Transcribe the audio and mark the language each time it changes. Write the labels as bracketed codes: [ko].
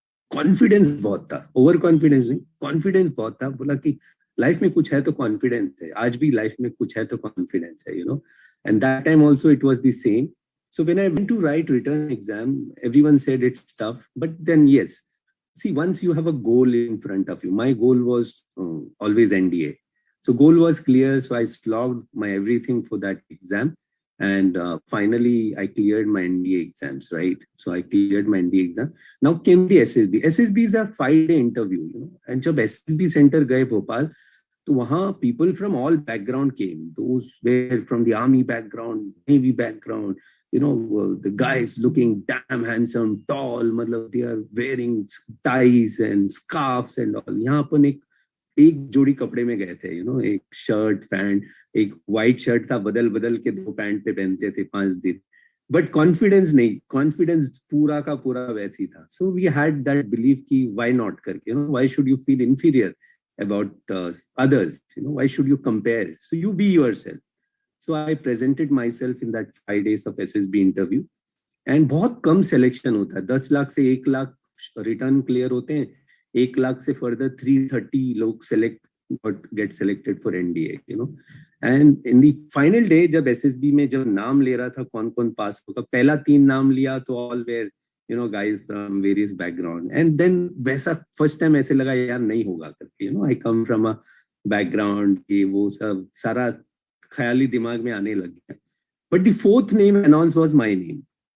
[hi] Confidence बहुत था, over confidence नहीं, कॉन्फिडेंस बहुत था. बोला कि लाइफ में कुछ है तो कॉन्फिडेंस है, आज भी लाइफ में कुछ है तो कॉन्फिडेंस है, [en] and that time also it was the same. So when I went to write written exam, everyone said it's tough, but then yes, see, once you have a goal in front of you, my goal was always NDA. So goal was clear, so I slogged my everything for that exam. And finally, I cleared my NDA exams, right? So I cleared my NDA exam. Now came the SSB. SSB is a 5-day interview, And [hi] जब SSB center गए भोपाल, तो वहाँ [en] people from all background came. Those were from the army background, navy background, the guys looking damn handsome, tall, मतलब they are wearing ties and scarves and all. [hi] यहाँ अपन एक जोड़ी कपड़े में गए थे, एक शर्ट पैंट, एक व्हाइट शर्ट था, बदल बदल के 2 पैंट पे पहनते थे 5 दिन, बट कॉन्फिडेंस नहीं, कॉन्फिडेंस पूरा का पूरा वैसी था. [en] So we had that believe कि why not करके, why should you feel inferior about others, why should you compare? So you be yourself. So I presented myself in that 5 days of SSB interview, and [hi] बहुत कम selection होता है. 10 लाख से 1 lakh return clear होते हैं, 1 लाख से further 330 लोग [en] get selected for NDA, And in the final day, [hi] जब SSB में जब नाम ले रहा था कौन कौन पास होगा, पहला 3 नाम लिया तो [en] all were guys from various background. [hi] And then वैसा first time ऐसे लगा यार नहीं होगा करके, [en] I come from a background, [hi] ये वो सब सारा ख्याली दिमाग में आने लग गया. [en] But the 4th name announced was my name.